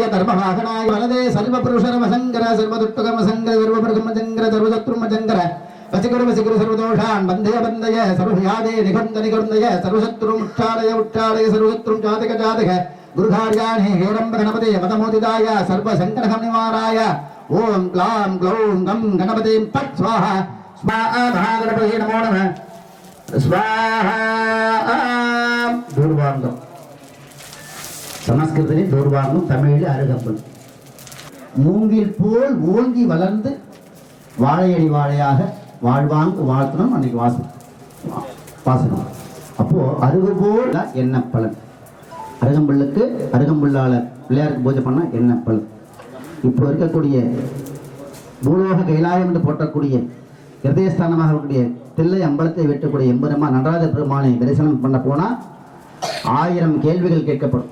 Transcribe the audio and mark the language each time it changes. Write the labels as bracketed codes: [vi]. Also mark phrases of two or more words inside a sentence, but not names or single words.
[sa] धर्मवाहनाय वरदे सर्वपुरुषरमशङ्कर सर्वदुष्टकर्मशङ्कर सर्वप्रथमशङ्कर सर्वशत्रुमशङ्कर वसिकुरु सर्वदोषान् बन्धय बन्धय सर्वभयादे निकुन्दय सर्वशत्रुमुक्षालय उक्षालय सर्वशत्रुं जातक गुरुधार्याणि हेरम्ब गणपते मदमोदिताय सर्वशङ्करनिवाराय ओम क्लां ग्लौं गं गणपतिं पट् स्वाहा स्वाहा महागणपते नमो नमः स्वाहा दूर्वांगं சமஸ்கிருதத்தில் [ta] தூர்வாங்கும் தமிழில் அருகம்புல் மூங்கில் போல் ஓங்கி வளர்ந்து வாழையடி வாழையாக வாழ்வாங்கு வாழ்த்தணும் அன்னைக்கு வாசனம் அப்போ அருகு போல் என்ன பலன் அருகம்புல்லுக்கு அருகம்புல்லால பிள்ளையாருக்கு பூஜை பண்ணா என்ன பலன் இப்போ இருக்கக்கூடிய பூலோக கைலாயம் என்று போற்றக்கூடிய ஹிருதயஸ்தானமாக இருக்கக்கூடிய தில்லை அம்பலத்தை வெட்டக்கூடிய எம்பெருமா நடராஜ பெருமானை தரிசனம் பண்ண போனா 1000 கேள்விகள் கேட்கப்படும்.